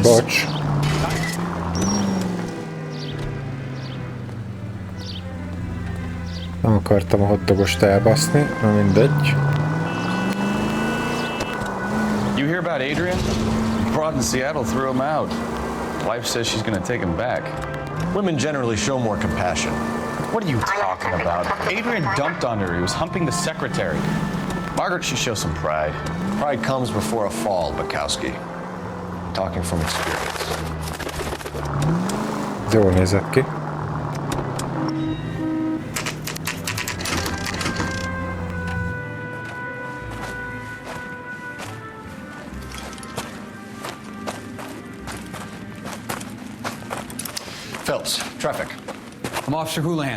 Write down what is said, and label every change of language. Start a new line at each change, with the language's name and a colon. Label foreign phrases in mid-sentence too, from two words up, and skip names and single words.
Hungarian: Bocs. Nem akartam a hotdogost elbaszni, na mindegy.
English: You hear about Adrian? Broad in Seattle threw him out. Wife says she's gonna take him back. Women generally show more compassion. What are you talking about? Adrian dumped on her. He was humping the secretary. Margaret should show some pride. Pride comes before a fall, Bukowski. Talking from experience.
Hungarian: Jól nézett ki.
English: Phelps, traffic. I'm Officer Houlihan.